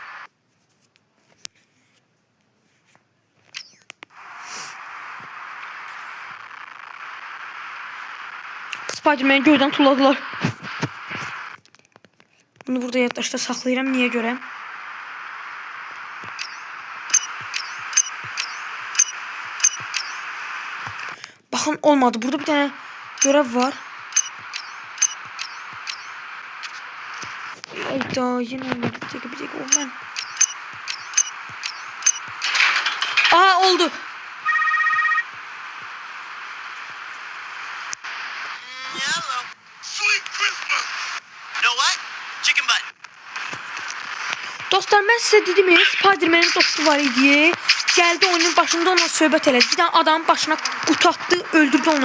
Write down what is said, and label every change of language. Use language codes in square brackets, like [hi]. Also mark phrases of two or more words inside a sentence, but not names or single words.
[az] Spiderman'i göydən tulladılar. Bunu burada yaddaşda saxlayıram. Niyə görə? Baxın, olmadı. [tr] Burada bir tane görev var. Ayda, yine olmadı. Bir dakika olmadı. Aa, oldu. [az] Dostlar, mən sizə dedim ya, Spiderman'in dostu var idi. Gəldi oyunun başında ona söhbət elədi. Bir dənə adamın başına qutu atdı, öldürdü onu.